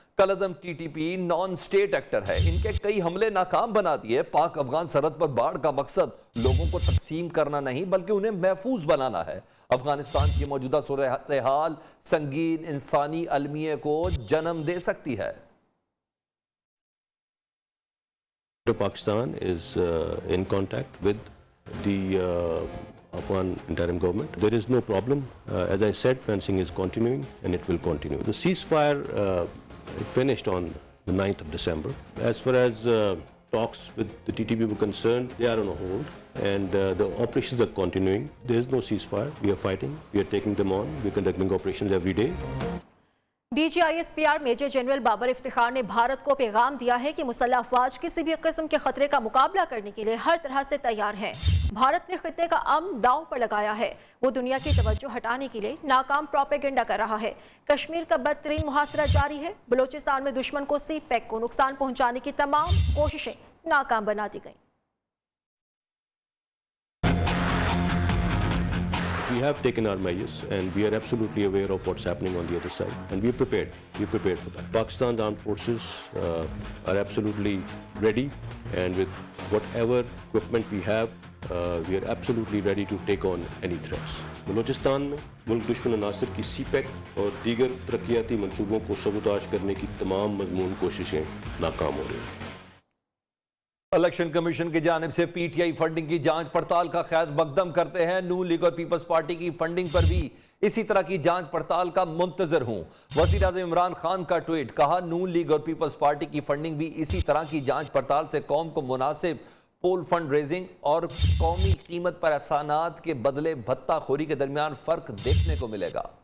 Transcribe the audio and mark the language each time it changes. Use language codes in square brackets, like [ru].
[ur] کالعدم T T P naan state actor ہے، ان کے کئی حملے ناکام بنا دیے۔ پاک افغان سرحد پر باڑ کا مقصد لوگوں کو تقسیم کرنا نہیں بلکہ انہیں محفوظ بنانا ہے۔ افغانستان کی موجودہ صورتحال سنگین انسانی المیہ کو جنم دے سکتی ہے۔ [en] Pakistan is in contact with the Afghan interim government. There is no problem. As I said, fencing is continuing and it will continue. The ceasefire it finished on the 9th of December. As far as talks with the TTP were concerned, they are on a hold and the operations are continuing. There is no ceasefire. We are fighting. We are taking them on. We are conducting operations every day. [ur] D جی I S P R major general Babar Iftikhar نے بھارت کو پیغام دیا ہے کہ مسلح افواج کسی بھی قسم کے خطرے کا مقابلہ کرنے کے لیے ہر طرح سے تیار ہیں۔ بھارت نے خطے کا امن داؤ پر لگایا ہے، وہ دنیا کی توجہ ہٹانے کے لیے ناکام پروپیگنڈا کر رہا ہے۔ کشمیر کا بدترین محاصرہ جاری ہے۔ بلوچستان میں دشمن کو سی پیک کو نقصان پہنچانے کی تمام کوششیں ناکام بنا دی گئیں۔ [en] We have taken our measures and we are absolutely aware of what's happening on the other side and we are prepared. We are prepared for that. Pakistan's armed forces are absolutely ready and with whatever equipment we have, we are absolutely ready to take on any threats. [ur] Balochistan میں ملک دشمن عناصر کی سی pack اور دیگر ترقیاتی منصوبوں کو sabotage کرنے کی تمام مضمون کوششیں ناکام ہو رہی ہیں۔ الیکشن کمیشن کی جانب سے پی ٹی آئی فنڈنگ کی جانچ پڑتال کا خیر مقدم کرتے ہیں۔ نون لیگ اور پیپلز پارٹی کی فنڈنگ پر بھی اسی طرح کی جانچ پڑتال کا منتظر ہوں۔ وزیر اعظم عمران خان کا ٹویٹ، کہا نون لیگ اور پیپلز پارٹی کی فنڈنگ بھی اسی طرح کی جانچ پڑتال سے قوم کو مناسب پول فنڈ ریزنگ اور قومی قیمت پر احسانات کے بدلے بھتہ خوری کے درمیان فرق دیکھنے کو ملے گا۔